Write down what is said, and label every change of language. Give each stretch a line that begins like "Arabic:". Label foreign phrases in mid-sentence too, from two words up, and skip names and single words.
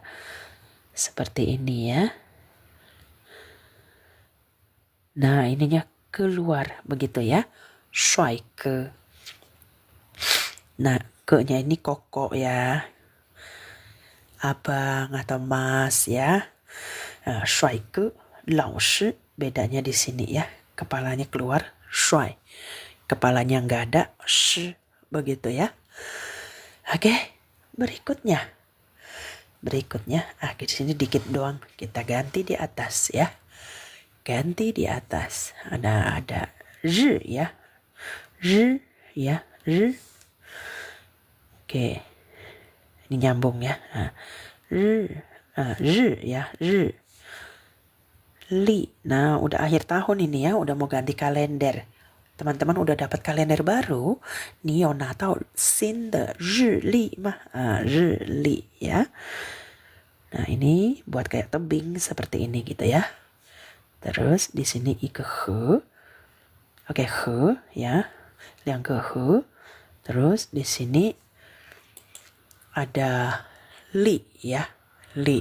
Indonesian: Seperti ini ya. Nah, ininya keluar begitu ya.
Chinese: 帅哥.
Indonesian: Nah, ke-nya ini koko ya. Abang atau mas ya.
Chinese: 帅哥, 老师,
Indonesian: bedanya di sini ya. Kepalanya keluar, 帅. Kepalanya nggak ada, shi, begitu ya. Oke, berikutnya. Di sini dikit doang. Kita ganti di atas ya. Ganti di atas. Ada ri ya. Ri ya, ri. Oke. Ini nyambung ya. Ri ya, ri. Li. Nah, udah akhir tahun ini ya, udah mau ganti kalender. Teman-teman udah dapat kalender baru.
Chinese: Ni有拿到新的日历吗? 日历
Indonesian: ya. Nah, ini buat kayak tebing seperti ini gitu ya. Terus di sini i ke he. Oke, he ya. Yang ke he. Terus di sini ada li ya. Li.